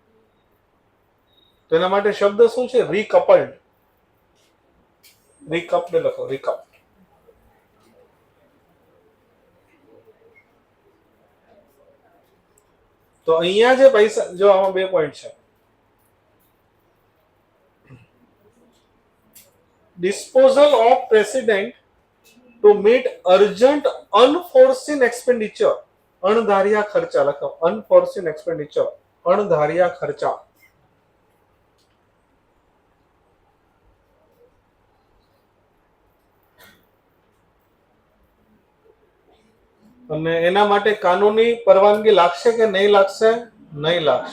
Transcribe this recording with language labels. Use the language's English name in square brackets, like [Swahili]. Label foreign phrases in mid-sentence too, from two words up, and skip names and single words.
[Gujarati] તો એના માટે શબ્દ શું છે? રીકપલ્ડ. રીકપ્ડ લખો, રીકપ્ડ. તો અહીંયા જે પૈસા, જો આમાં 2 પોઈન્ટ છે. [English] Disposal of president to meet urgent unforeseen expenditure. [Gujarati] અણધાર્યા ખર્ચા લખો, [English] unforeseen expenditure, [Gujarati] અણધાર્યા ખર્ચા. અને એના માટે કાનૂની પરવાનગી લાગશે કે નહીં લાગશે? નહીં લાગશે.